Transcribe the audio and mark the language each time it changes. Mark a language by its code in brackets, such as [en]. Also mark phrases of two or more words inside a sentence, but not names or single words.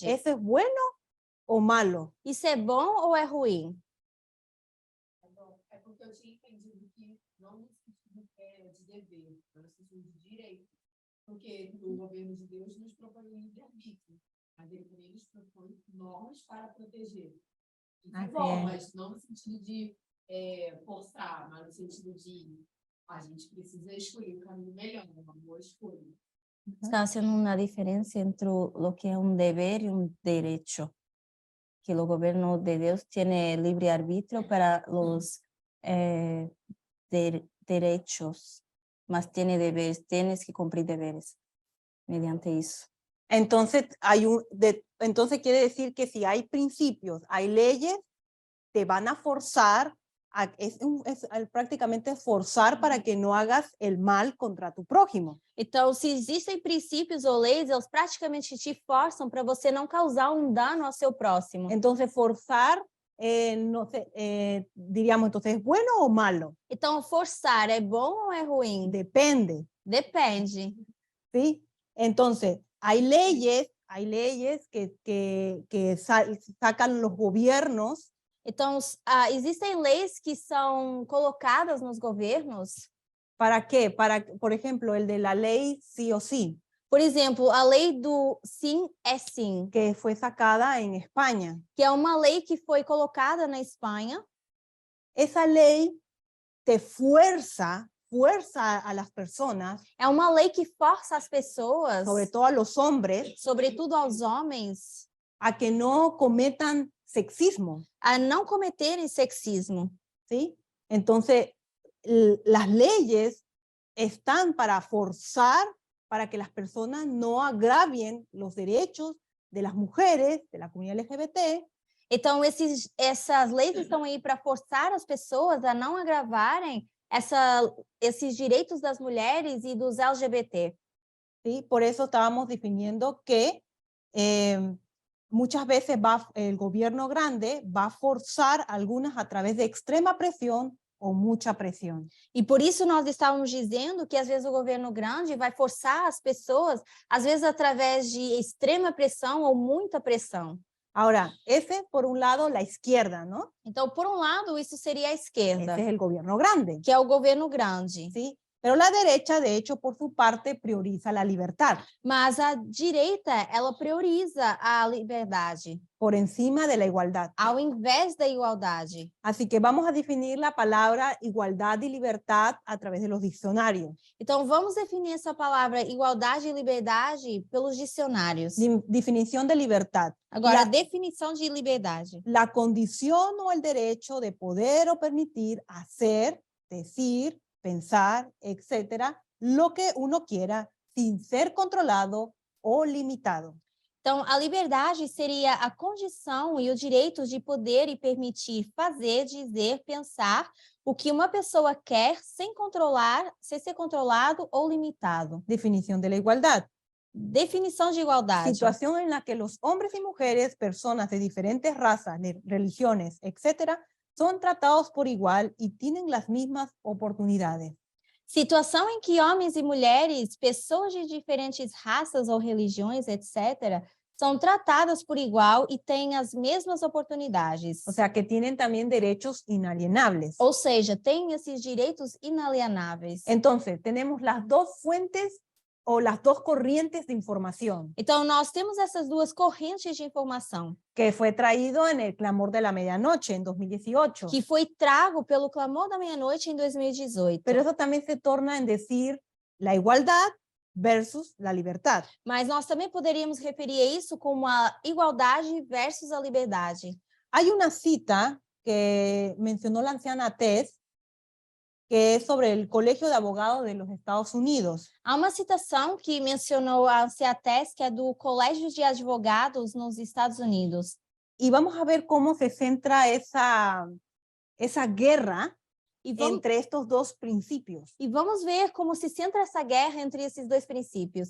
[es] ¿Eso es bueno o malo? [pt] Isso é bom ou é ruim? É porque eu tinha entendido que não no sentido de dever, mas no sentido de direito. Porque o governo de Deus nos propõe o livre-arbítrio. Mas eles propõem normas para proteger. [es] Así [pt] Bom, [es] es. [pt] mas não no sentido de forçar, mas no sentido de a gente precisa escolher o caminho melhor, uma boa escolha. [es] Está haciendo una diferencia entre lo que es un deber y un derecho. Que el gobierno de Dios tiene libre arbitrio para los derechos, mas tiene deberes, tienes que cumplir deberes mediante eso. Entonces, entonces quiere decir que si hay principios, hay leyes, te van a forzar, es prácticamente forzar para que no hagas el mal contra tu prójimo. [pt] Então, se existem princípios ou leis, eles praticamente te forçam para você não causar um dano ao seu próximo. [es] Entonces, forzar, no sé, diríamos, entonces, ¿es bueno o malo? [pt] Então, forçar é bom ou é ruim? [es] Depende, [pt] Depende. [es] ¿sí? Entonces, hay leyes que sacan los gobiernos. [pt] Então, existem leis que são colocadas nos governos. [es] ¿Para qué? Para, por ejemplo, el de la ley sí o sí. [pt] Por exemplo, a lei do sim é sim, [es] que fue sacada en España. [pt] que é uma lei que foi colocada na Espanha. [es] Esa ley te fuerza a las personas, [pt] É uma lei que força as pessoas, [es] sobre todo a los hombres, [pt] sobretudo aos homens, [es] a que no cometan sexismo, [pt] a não cometerem sexismo. [es] ¿sí? Entonces, las leyes están para forzar para que las personas no agravien los derechos de las mujeres, de la comunidad LGBT. [pt] Então, essas leis estão aí para forçar as pessoas a não agravarem esses direitos das mulheres e dos LGBT. [es] ¿Sí? Por eso estábamos definiendo que muchas veces el gobierno grande va a forzar algunas a través de extrema presión [pt] ou muita pressão. E por isso nós estávamos dizendo que às vezes o governo grande vai forçar as pessoas, às vezes através de extrema pressão ou muita pressão. [es] Ahora, ese por un lado la izquierda, ¿no? [pt] Então, por um lado, isso seria a esquerda, [es] Ese es el gobierno grande. [pt] que é o governo grande. [es] ¿Sí? Pero la derecha, de hecho, por su parte, prioriza la libertad. [pt] Mas a direita, ela prioriza a liberdade [es] por encima de la igualdad. [pt] ao invés da igualdade. [es] Así que vamos a definir la palabra igualdad y libertad a través de los diccionarios. [pt] Então, vamos definir essa palavra igualdade e liberdade pelos dicionários. [es] Definición de libertad. [pt] Agora, a definição de liberdade. [es] La condición o el derecho de poder o permitir hacer, decir, pensar, etcétera, lo que uno quiera sin ser controlado o limitado. [pt] Então, a liberdade seria a condição e o direito de poder e permitir fazer, dizer, pensar o que uma pessoa quer sem ser controlado ou limitado. [es] Definición de la igualdad. [pt] Definição de igualdade. [es] Situación en la que los hombres y mujeres, personas de diferentes razas, religiones, etcétera, son tratados por igual y tienen las mismas oportunidades. [pt] Situação em que homens e mulheres, pessoas de diferentes raças ou religiões, etc., são tratadas por igual e têm as mesmas oportunidades. [es] O sea, que tienen también derechos inalienables. [pt] Ou seja, têm esses direitos inalienáveis. [es] Entonces, tenemos las dos fuentes o las dos corrientes de información. [pt] Então, nós temos essas duas correntes de informação. [es] Que fue traído en el Clamor de la Medianoche en 2018. [pt] Que foi trago pelo Clamor da Meia-Noite em 2018. [es] Pero eso también se torna en decir la igualdad versus la libertad. [pt] Mas nós também poderíamos referir a isso como a igualdade versus a liberdade. [es] Hay una cita que mencionó la anciana Tess, que es sobre el Colegio de Abogados de los Estados Unidos. [pt] Há uma citação que mencionou a anciã Tess, que é do Colégio de Advogados nos Estados Unidos. [es] Y vamos a ver cómo se centra esa guerra entre estos dos principios. [pt] E vamos ver como se centra essa guerra entre esses dois princípios.